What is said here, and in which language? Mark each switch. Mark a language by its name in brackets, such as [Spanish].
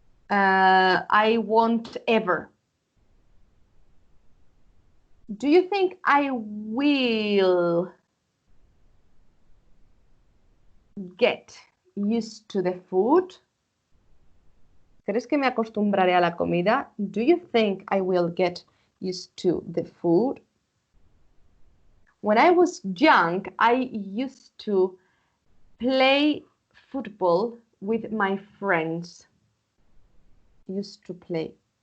[English] I won't ever. Do you think I will get used to the food? [Spanish] ¿Crees que me acostumbraré a la comida? [English] Do you think I will get used to the food? When I was young, I used to play football with my friends. Used to play.